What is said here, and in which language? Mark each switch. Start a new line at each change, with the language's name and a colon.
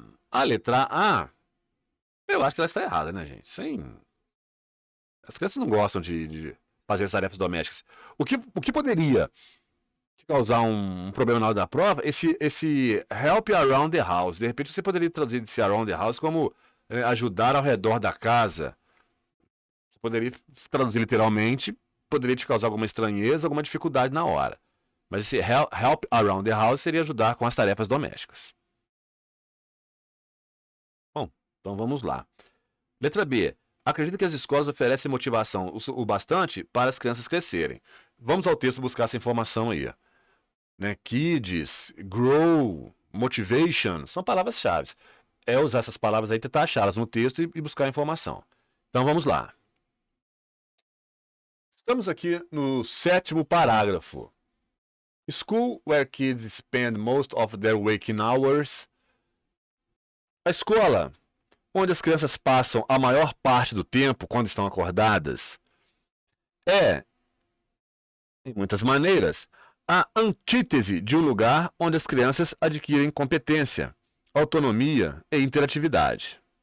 Portuguese: A letra A, eu acho que ela está errada, né, gente? As crianças não gostam de fazer as tarefas domésticas. O que poderia te causar um problema na hora da prova? Esse
English: help around the house.
Portuguese: De repente você poderia traduzir esse
English: around the house
Portuguese: como ajudar ao redor da casa. Você poderia traduzir literalmente, poderia te causar alguma estranheza, alguma dificuldade na hora. Mas esse
English: help around the house
Portuguese: seria ajudar com as tarefas domésticas. Bom, então vamos lá. Letra B. Acredito que as escolas oferecem motivação o bastante para as crianças crescerem. Vamos ao texto buscar essa informação aí. Né? Kids, grow, motivation, são palavras-chave. É usar essas palavras aí, tentar achá-las no texto e buscar a informação. Então vamos lá. Estamos aqui no 7º parágrafo.
English: School where kids spend most of their waking hours.
Portuguese: A escola, onde as crianças passam a maior parte do tempo quando estão acordadas, é, em muitas maneiras, a antítese de um lugar onde as crianças adquirem competência, autonomia e interatividade.